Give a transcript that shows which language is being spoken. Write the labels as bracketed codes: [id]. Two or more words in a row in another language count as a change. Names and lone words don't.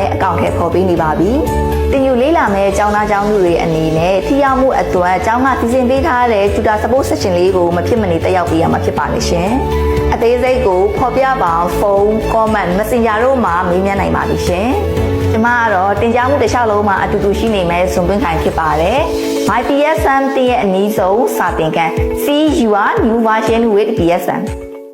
[my] တဲ့အကောင့်ထဲပေါ်ပေးနေပါပြီတင်ယူလေးလာမဲ့ကျောင်းသားကျောင်းသူတွေအနေနဲ့ထိရောက်မှုအတွက်ကျောင်းကစီစဉ်ပေးထားတဲ့ Tutor Support Session လေးကိုမဖြစ်မနေတက်ရောက်ပေးရမှာဖြစ်ပါလိမ့်ရှင်အသေးစိတ်ကိုဖော်ပြပါဖုန်း comment messenger တို့မှာမေးမြန်းနိုင်ပါလိမ့်ရှင်ကျွန်မကတော့တင်ကြားမှုတစ်လျှောက်လုံးမှာအတူတူရှိနေမယ်ဇွန်သွင်းခိုင်ဖြစ်ပါတယ် MyPSM ရဲ့အနည်းဆုံးစာသင်ခန်း [en] See your new version with PSM